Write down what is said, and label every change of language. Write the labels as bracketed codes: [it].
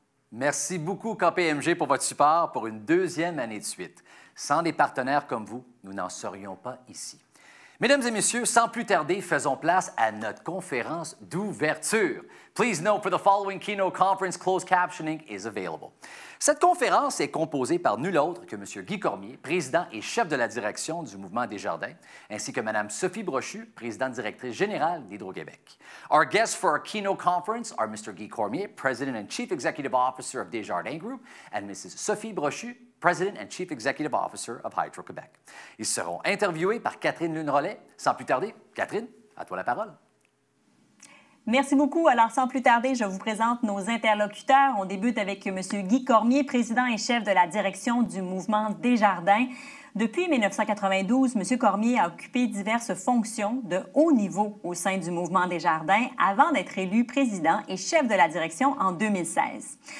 [fr] Merci beaucoup KPMG pour votre support pour une deuxième année de suite. Sans des partenaires comme vous, nous n'en serions pas ici. Mesdames et messieurs, sans plus tarder, faisons place à notre conférence d'ouverture. [en] Please note for the following keynote conference, closed captioning is available. [fr] Cette conférence est composée par nul autre que M. Guy Cormier, président et chef de la direction du mouvement Desjardins, ainsi que Mme Sophie Brochu, présidente directrice générale d'Hydro-Québec. [en] Our guests for our keynote conference are Mr. Guy Cormier, President and Chief Executive Officer of Desjardins Group, and Mrs. Sophie Brochu, President and Chief Executive Officer of Hydro-Québec. [fr] Ils seront interviewés par Catherine Lune-Rollet. Sans plus tarder, Catherine, à toi la parole. Merci beaucoup. Alors, sans plus tarder, je vous présente nos interlocuteurs. On débute avec M. Guy Cormier, président et chef de la direction du mouvement Desjardins. Depuis 1992, M. Cormier a occupé diverses fonctions de haut niveau au sein du mouvement Desjardins avant d'être élu président et chef de la direction en 2016.